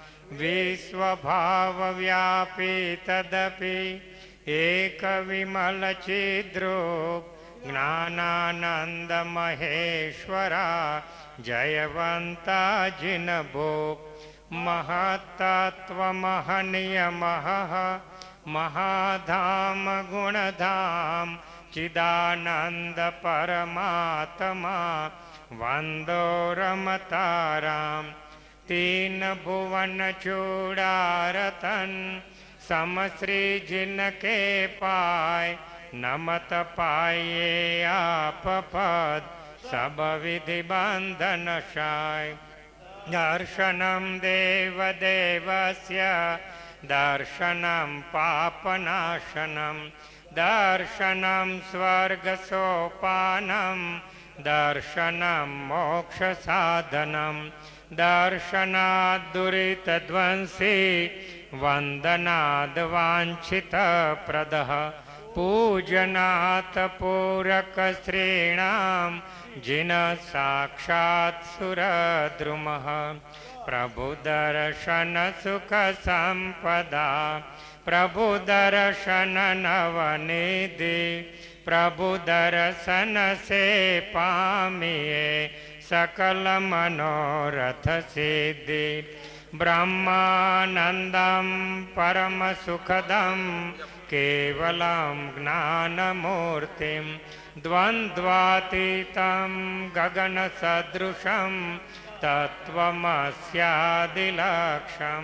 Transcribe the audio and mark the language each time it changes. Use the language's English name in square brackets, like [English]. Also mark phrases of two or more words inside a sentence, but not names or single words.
[Hindi] विश्वभावव्यापी तदपि एक विमल चिद्रूप ज्ञानानंद महेश्वरा जयवंता जिनभोग। महत्तत्व महनीय महः महाधाम गुणधाम चिदानंद परमात्मा वंदो रमताराम। तीन भुवन चूड़ारतन समश्री जिनके पाय नमत पाये आप पद सब विधि बंधन शाय। [Sanskrit] दर्शनं देवदेवस्य दर्शनं पापनाशनं दर्शनं स्वर्गसोपानं दर्शनं मोक्षसाधनं दर्शनात् दुरितध्वंसी वन्दनाद् वाञ्छितप्रदः पूजनात् पूरकस्त्रीणां जिन साक्षात् सुरद्रुमः। [Hindi] प्रभु दर्शन सुख संपदा प्रभु दर्शन नवनिधि प्रभु दर्शन से पामिए सकल मनोरथ सिद्धि। [Sanskrit] ब्रह्मानंदं परम सुखदं केवलं ज्ञानमूर्तिं द्वन्द्वातीतं गगनसदृशं तत्त्वमस्यादिलक्ष्यम्।